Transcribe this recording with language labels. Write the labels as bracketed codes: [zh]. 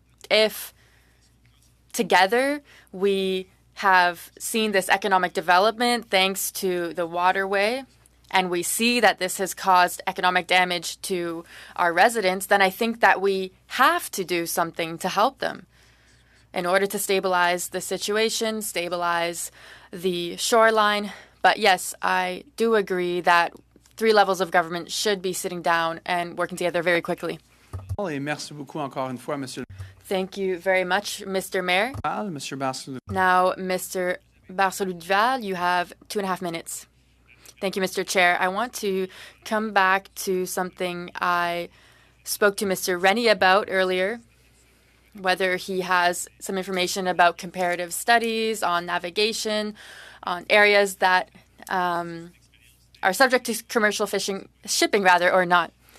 [en] If together we have seen this economic development thanks to the waterway, and we see that this has caused economic damage to our residents, then I think that we have to do something to help them in order to stabilize the situation, stabilize the shoreline. But yes, I do agree that 3 levels of government should be sitting down and working together very quickly. [fr] Et merci beaucoup encore une fois, Monsieur. Thank you very much, Mr. Mayor. Monsieur Barcelou. [en] Now, Mr. Barcelou-Duval, you have 2.5 minutes. Thank you, Mr. Chair. I want to come back to something I spoke to Mr. Rennie about earlier, whether he has some information about comparative studies on navigation, on areas that are subject to commercial shipping or not.